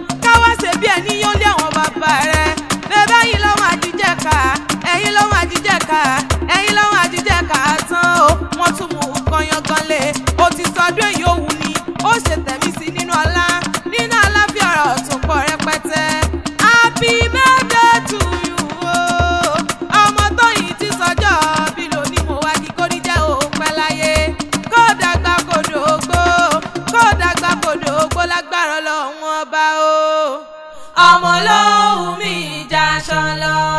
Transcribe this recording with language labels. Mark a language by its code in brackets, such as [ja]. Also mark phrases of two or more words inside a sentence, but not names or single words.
[yo] Ká wá ṣe bí ẹni yóò lé àwọn bàbá rẹ̀. Bẹ́ẹ̀ báyìí lọ́wọ́ àjíjẹ ká. Ẹ̀yin lọ́wọ́ àjíjẹ ká. Ẹ̀yin lọ́wọ́ àjíjẹ ká tán o. Wọ́n tún mú nǹkan yangan lé. Ó ti sọdún èyí ó wù ní. Ó ṣe tẹ̀mí sí nínú ọlá. Nínú àlàáfíà ọ̀rọ̀ tó pọ̀ rẹpẹtẹ. [en] Happy birthday to you o. [yo] Ọmọ Tóyìn ti sọjọ́ bí lónìí mo wá kí kó ní jẹ́ ó pẹ́ láyé. Kó dàgbà kó dògbó. Kó dàgbà kó dògbó lágbára Ọlọ́run Ọba o. Ọmọ ló wù mí já ṣọlọ.